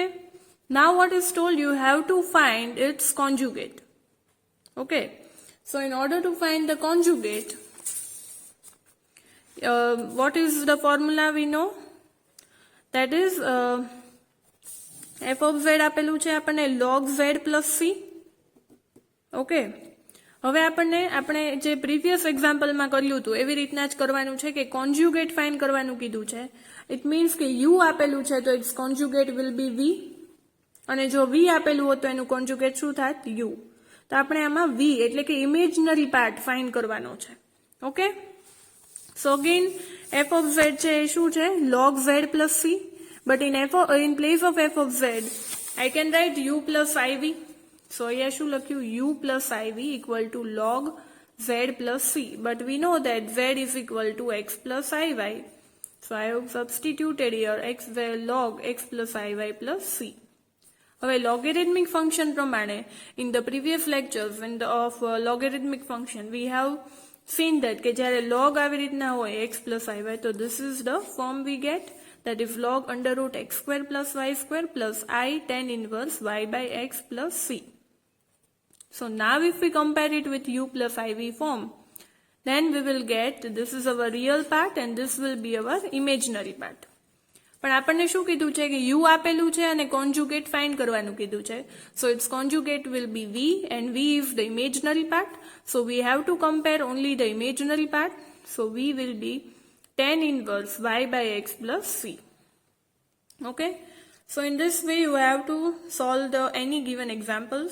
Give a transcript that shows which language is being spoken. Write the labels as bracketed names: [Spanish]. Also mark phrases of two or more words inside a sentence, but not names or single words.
[English] Now what is told, you have to find its conjugate. Okay. So in order to find the conjugate, what is the formula we know? That is f of z [Gujarati] આપેલું છે આપણને [English] log z plus c. [Gujarati] ઓકે, હવે આપણે જે [English] previous exampleમાં [Gujarati] કર્યું હતું એવી રીતના જ કરવાનું છે કે [English] conjugate find [Gujarati] કરવાનું કીધું છે. [English] it means [Gujarati] કે u આપેલું છે તો [English] its conjugate will be v, [Gujarati] અને જો v આપેલું હોત તો એનું કોન્જ્યુગેટ શું થાત? u. તો આપણે આમાં v એટલે કે [English] imaginary part find [Gujarati] કરવાનો છે. [English] okay, so again f of z [Gujarati] છે એ શું છે? [English] log z plus c. બટ in place of f of z, I can write u plus iv. So here [Gujarati] શું લખ્યું? [English] u plus iv equal to log z plus c. But we know that z is equal to x plus iy. So I have substituted here log x plus iy plus c. હવે logarithmic function પ્રમાણે, in the previous lectures of logarithmic function, we have seen that [Gujarati] કે જ્યારે log આવી રીતના હોય [English] x plus iy, તો this is the form we get, that is log under root x square plus y square plus I tan inverse y by x plus c. So now if we compare it with u plus iv form, then we will get this is our real part and this will be our imaginary part. [Gujarati] પણ આપણને શું કીધું છે કે u આપેલું છે અને [English] conjugate find [Gujarati] કરવાનું કીધું છે. [English] So its conjugate will be v and v is the imaginary part. So we have to compare only the imaginary part. So v will be tan inverse y by x plus c. Okay. So in this way you have to solve any given examples.